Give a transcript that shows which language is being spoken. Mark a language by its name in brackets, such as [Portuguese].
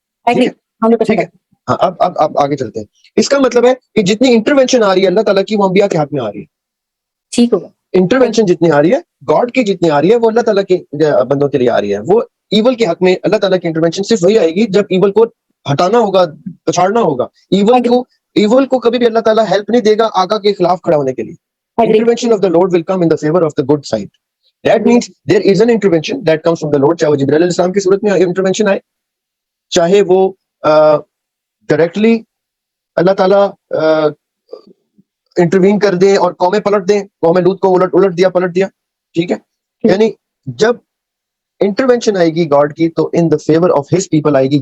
[Urdu] ٹھیک ہے، ہاں اب آگے چلتے ہیں. اس کا مطلب ہے کہ جتنی انٹروینشن آ رہی ہے اللہ تعالیٰ کی، وہ انبیاء کے ہاتھ میں آ رہی ہے. ٹھیک ہوگا. انٹروینشن جتنی آ رہی ہے گاڈ کی، جتنی آ رہی ہے وہ اللہ تعالیٰ کے بندوں کے لیے آ رہی ہے. وہ ایول کے حق میں اللہ تعالیٰ کی انٹروینشن صرف وہی آئے گی جب ایول کو ہٹانا ہوگا، پچھاڑنا ہوگا. ایول کو کبھی بھی اللہ تعالیٰ ہیلپ نہیں دے گا آقا کے خلاف کھڑا ہونے کے لیے. [English] Intervention of the Lord will come in the favor of the good side. That means there is an intervention that comes from the Lord. [Urdu] چاہے وہ جبرائیل علیہ السلام کی صورت میں انٹروینشن آئے، چاہے وہ ڈائریکٹلی اللہ تعالیٰ انٹروین کر دیں اور قومیں پلٹ دیں. قوم لوط کو الٹ دیا. ٹھیک ہے، یعنی جب انٹروینشن آئے گی گاڈ کی تو [English] in the favour of his people [Urdu] آئے گی.